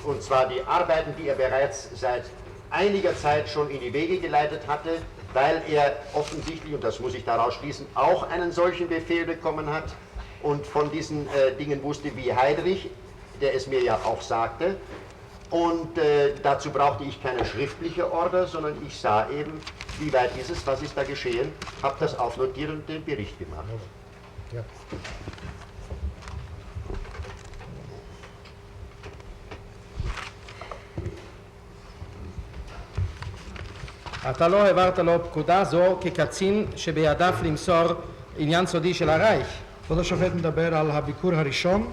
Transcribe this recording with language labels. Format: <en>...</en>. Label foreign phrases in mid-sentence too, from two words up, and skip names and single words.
<de>Und zwar die Arbeiten, die er bereits seit einiger Zeit schon in die Wege geleitet hatte, weil er offensichtlich, und das muss ich daraus schließen, auch einen solchen Befehl bekommen hat und von diesen Dingen wusste wie Heydrich, der es mir ja auch sagte. Und dazu brauchte ich keine schriftliche Order, sondern ich sah eben, wie weit ist es, was ist da geschehen, habe das aufnotiert und den Bericht gemacht. Ja.</de> <he>אתה לא העברת לו פקודה זו כקצין שבידיו למסור עניין סודי של הרייך. כבוד השופט מדבר על הביקור הראשון?</he>